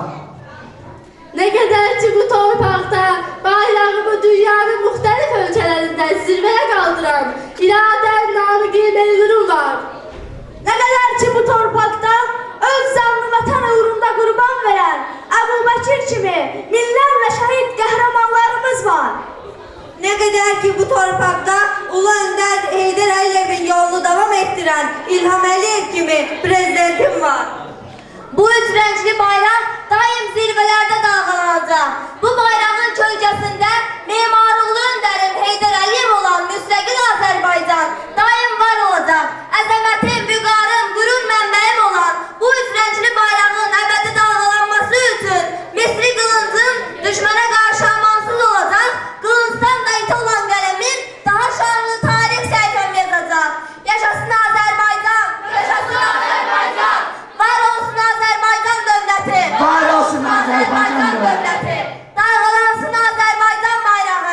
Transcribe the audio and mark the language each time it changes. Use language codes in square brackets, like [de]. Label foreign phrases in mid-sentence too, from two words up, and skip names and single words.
[az] Nə qədər ki bu torpaqda bayrağımı dünyanın müxtəlif ölkələrində zirvəyə qaldıran iradə, namiqi mezunum var. Nə qədər ki bu torpaqda öz canını vətən uğrunda qurban verən Əbu Bəkir kimi minlərlə şəhid qəhrəmanlarımız var. [tr] Ne kadar ki bu torpakta Ulu Önder Heydər Əliyev'in yolunu devam ettiren İlham Əliyev gibi prezidentim var. Bu üç renkli bayrak daim zirvelerde dalgalanacak. Bu bayrağın kölgesinde Mimar Ulu Önder'in Heydər Əliyev olan müstakil Azerbaycan daim var olacak. [az] Əzəmətim, vüqarım, gurur mənbəyim [tr] olan bu üç renkli bayrağın əbədi dalgalanması için Misri kılıncım düşmana karşı amansız olacak. [az] Kılıçtan da iti olan qələmin daha şanlı tarix səhifəm yazacaq. Yaşasın Azərbaycan! Yaşasın Azərbaycan! Var olsun Azərbaycan dövləti! Var olsun Azərbaycan dövləti! Dalğalansın Azərbaycan bayrağı!